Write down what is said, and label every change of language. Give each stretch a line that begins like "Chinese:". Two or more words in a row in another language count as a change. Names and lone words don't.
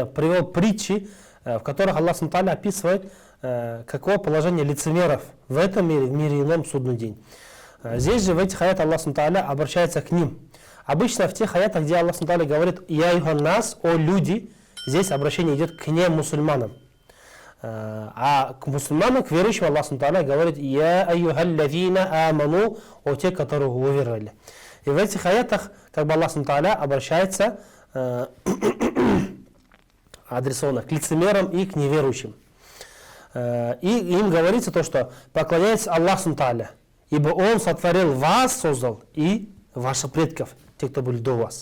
Russian: Привел притчи, в которых Аллах
Arabic: سبحانه وتعالى
Russian: описывает, каково положение лицемеров в этом мире, в мире ином судный день. Здесь же в этих аятах Аллах
Arabic: سبحانه وتعالى
Russian: обращается к ним. Обычно в тех аятах, где Аллах
Arabic: سبحانه وتعالى
Russian: говорит
Arabic: «يا أيها الناس»,
Russian: «О люди», здесь обращение идет к не мусульманам. А к мусульманам, к верующим, Аллах
Arabic: سبحانه وتعالى
Russian: говорит
Arabic: «يا أيها الذين آمنوا»,
Russian: «О те, которые уверовали». И в этих аятах, как бы Аллах
Arabic: سبحانه وتعالى
Russian: обращается адресованно к лицемерам и к неверующим. И им говорится то, что поклоняйтесь Аллаху
Arabic: سبحانه وتعالى,
Russian: ибо Он сотворил вас, создал, и ваших предков, те, кто были до вас.